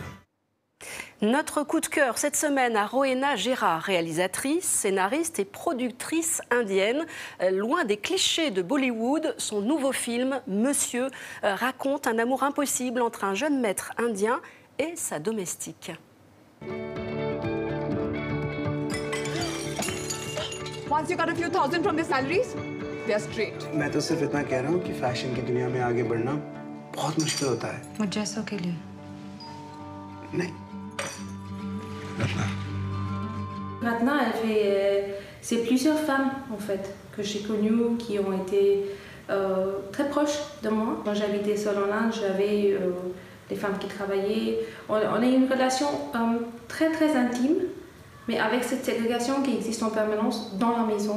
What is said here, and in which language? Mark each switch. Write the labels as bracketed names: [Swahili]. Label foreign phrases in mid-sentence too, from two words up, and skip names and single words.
[French] Notre coup de cœur cette semaine à Rowena Gérard, réalisatrice, scénariste et productrice indienne. Loin des clichés de Bollywood, son nouveau film, Monsieur, raconte un amour impossible entre un jeune maître indien et sa domestique. [English] Once you got a few thousand from their salaries, they're straight. [Hindi] मैं तो सिर्फ इतना कह रहा हूँ कि फैशन की दुनिया में आगे बढ़ना बहुत मुश्किल होता है। मुझ जैसों के लिए नहीं। [French] Ratna, c'est plusieurs femmes en fait que j'ai connues qui ont été très proches de moi. Quand j'habitais seule en Inde, j'avais des femmes qui travaillaient. On a une relation très très intime, mais avec cette ségrégation qui existe en permanence dans la maison.